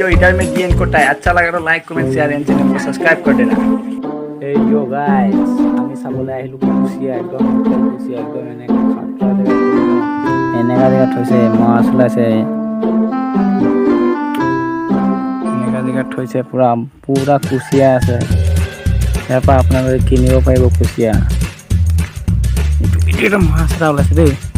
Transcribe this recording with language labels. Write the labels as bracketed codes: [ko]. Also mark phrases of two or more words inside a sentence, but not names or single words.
[hi] इधर में [en] the end [hi] करता है अच्छा लगा तो [en] like comment share and channel [hi] को सब्सक्राइब कर देना [en] hey yo guys [as] আমি চাবলৈ আহিলো কুচিয়া একদম এনেকা জেগাত থৈছে মাছ ওলাইছে এনেকা জেগাত থৈছে পুৰা কুচিয়া আছে ইয়াৰ পৰা আপোনালোকে কিনিব পাৰিব কুচিয়া এটা মাছ এটা ওলাইছে দেই